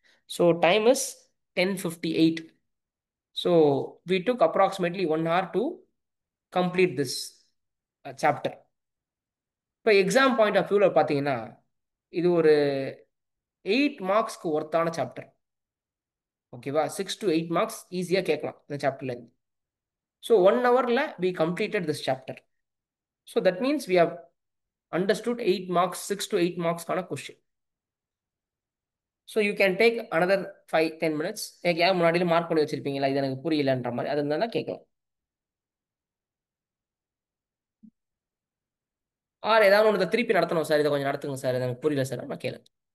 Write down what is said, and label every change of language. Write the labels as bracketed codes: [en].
[en] So time is 10:58. So we took approximately 1 hour to complete this chapter. [ta] இப்போ exam point of வியூவில் பார்த்தீங்கன்னா இது ஒரு 8 marksக்கு ஒர்த்தான சாப்டர். ஓகேவா? [en] 6 to 8 marks [ta] ஈஸியாக கேட்கலாம் இந்த சாப்டர்லேருந்து. [en] So 1 hourல we completed this chapter. So that means we have understood 8 marks, 6 to 8 marks kind of question. So you can take another 5-10 minutes. [ta] ஏன் முன்னாடியில மார்க் பண்ணி வச்சிருப்பீங்களா, இது எனக்கு புரியலன்ற மாதிரி, அது இருந்தால் கேட்கலாம். ஆர் ஏதாவது ஒன்று திருப்பி நடத்தணும் சார், இதை கொஞ்சம் நடத்துங்க சார், இது எனக்கு புரியல சார், நான் கேளுங்க.